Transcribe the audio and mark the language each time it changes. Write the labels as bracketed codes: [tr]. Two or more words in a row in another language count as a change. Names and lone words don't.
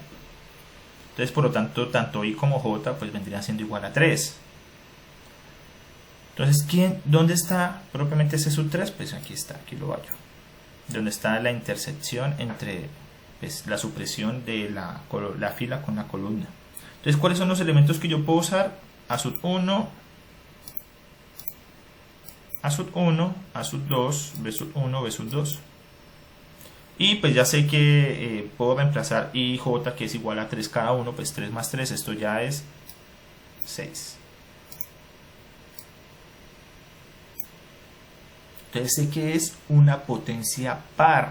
[es] Entonces por lo tanto tanto I como J pues vendrían siendo igual a 3. Entonces ¿dónde está propiamente C sub 3? Pues aquí está, aquí lo hallo. Donde está la intersección entre pues, la supresión de la fila con la columna. Entonces ¿cuáles son los elementos que yo puedo usar? A sub 1, A sub 1, A sub 2, B sub 1, B sub 2. Y pues ya sé que puedo reemplazar I y J, que es igual a 3 cada uno, pues 3 más 3, esto ya es 6. Entonces sé que es una potencia par.